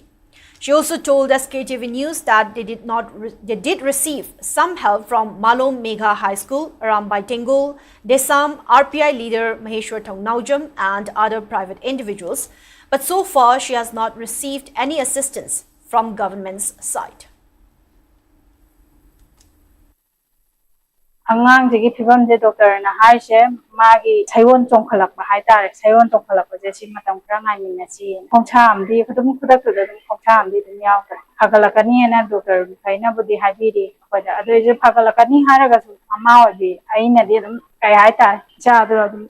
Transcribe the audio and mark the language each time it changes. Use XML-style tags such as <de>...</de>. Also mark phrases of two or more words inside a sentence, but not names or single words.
<en>She also told SKTV News that they did receive some help from Malom Megha High School, Arambai Tengol, Desam, RPI leader Maheshwar Thongnaujam and other private individuals, but so far she has not received any assistance from government's side.</en> <mni>ꯑꯉꯥꯡꯁꯤꯒꯤ ꯐꯤꯕꯝꯁꯦ ꯗꯣꯛꯇꯔꯅ ꯍꯥꯏꯁꯦ ꯃꯥꯒꯤ ꯁꯩꯑꯣꯟ ꯆꯣꯡꯈꯠꯂꯛꯄ ꯍꯥꯏꯇꯥꯔꯦ ꯁꯩꯑꯣꯟ ꯆꯣꯡꯈꯠꯂꯛꯄꯁꯦ ꯁꯤ ꯃꯇꯝ ꯈꯔ ꯉꯥꯏꯃꯤꯟꯅꯁꯤ ꯈꯣꯡꯁꯥ ꯑꯃꯗꯤ ꯈꯨꯗꯛꯇꯨꯗ ꯑꯗꯨꯝ ꯈꯣꯡꯁꯥ ꯑꯃꯗꯤ ꯑꯗꯨꯝ ꯌꯥꯎꯈ꯭ꯔꯦ ꯐꯒꯠꯂꯛꯀꯅꯤꯅ ꯗꯣꯛꯇꯔ ꯈꯩꯅꯕꯨꯗꯤ ꯍꯥꯏꯕꯤꯔꯤ ꯑꯩꯈꯣꯏꯗ ꯑꯗꯨꯏꯁꯨ ꯐꯒꯠꯂꯛꯀꯅꯤ ꯍꯥꯏꯔꯒꯁꯨ ꯃꯃꯥ ꯑꯣꯏꯕꯤ ꯑꯩꯅꯗꯤ ꯑꯗꯨꯝ ꯀꯩ ꯍꯥꯏꯇꯥꯔꯦ ꯏꯆꯥꯗꯣ ꯑꯗꯨꯝ</mni>